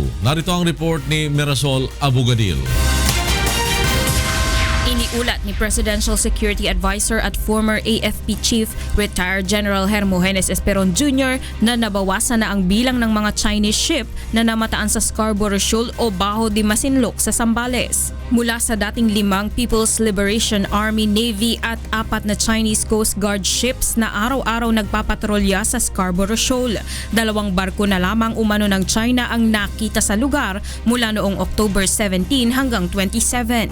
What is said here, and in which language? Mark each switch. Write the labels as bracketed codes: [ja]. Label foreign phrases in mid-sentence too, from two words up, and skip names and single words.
[tl] Narito ang report ni Mirasol Abugadil. Iniulat ni [en] Presidential Security Advisor [tl] at [en] former AFP Chief Retired General [tl] Hermogenes Esperon Jr. na nabawasan na ang bilang ng mga [en] Chinese ship [tl] na namataan sa Scarborough Shoal o Bajo de Masinloc sa Zambales. Mula sa dating 5 People's Liberation Army, Navy at 4 na [en] Chinese Coast Guard ships [tl] na araw-araw nagpapatrolya sa Scarborough Shoal. 2 barko na lamang umano ng China ang nakita sa lugar mula noong October 17 hanggang 27.